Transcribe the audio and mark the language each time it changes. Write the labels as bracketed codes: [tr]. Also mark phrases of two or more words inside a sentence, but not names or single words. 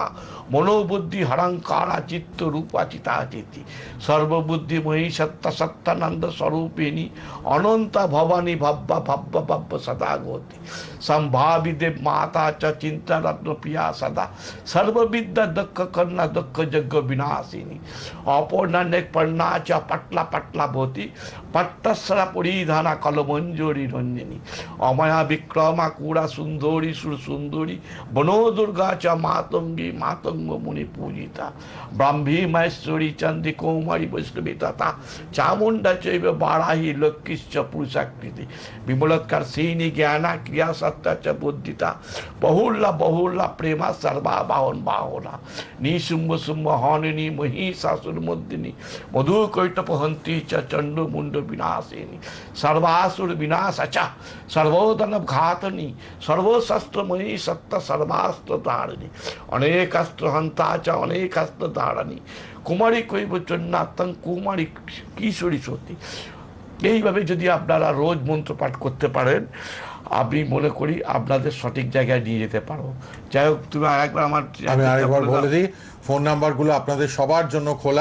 [sa] মনোবুদ্ধি হরঙ্কারা চিত্ত রূপা চিতা চিতি। সর্ববুদ্ধিময়ী সত্য সত্যানন্দ স্বরূপিণী। অনন্ত ভবানী ভব্য ভব্য ভব্য সদা গতি। সম্ভাবি দেব মাতা চ চিন্তা রত্ন প্রিয়া সদা। সর্ববিদ্যা দক্ষ কন্যা দক্ষ যজ্ঞ বিনাশিনী। অপর্ণানেক পর্ণা চ পটলা পটলা ভূতি। পট্টস্বরা পরিধানা কলমঞ্জরি রঞ্জিনী। অময়া বিক্রমা কুড়া সুন্দরী সুর সুন্দরী। বনো দুর্গা চ মাতঙ্গী মাতঙ্গ মুনি পূজিতা। ব্রাহ্মী মহেশ্বরী চন্দ্রী কৌমারী বৈষ্ণবী তথা। চামুণ্ডা চৈব বারাহি লক্ষ্মীশ্চ পুরুষাকৃতি। বিমলোৎকার সিনী জ্ঞানা ক্রিয়া সত্তা চ বুদ্ধিতা। বহুল্লা বহুল্লা প্রেমা সর্বা বাহন বাহনা। নিশুম্ভ শুম্ভ হনিনী মহিষাসুর মর্দিনী। মধু কৈটপ হন্তি চ চণ্ড মুন্ড বিনাশিনী। সর্বাসুর বিনাশ চ সর্বোদনব ঘাতনী। সর্বশস্ত্রময়ী সত্য সর্বাস্ত্র ধারিণী। অনেকাস্ত্র হন্তা চ অনেকাস্ত্র ধারণী। কুমারী কৈব চন্নাত্তং কুমারী কিশোরী সতী। [bn] এইভাবে যদি আপনারা রোজ মন্ত্র পাঠ করতে পারেন, আমি মনে করি আপনাদের সঠিক জায়গায় নিয়ে যেতে পারবো। যাই হোক, তুমি আরেকবার আমি আরেকবার বলে দিই, ফোন নাম্বারগুলো আপনাদের সবার জন্য খোলা।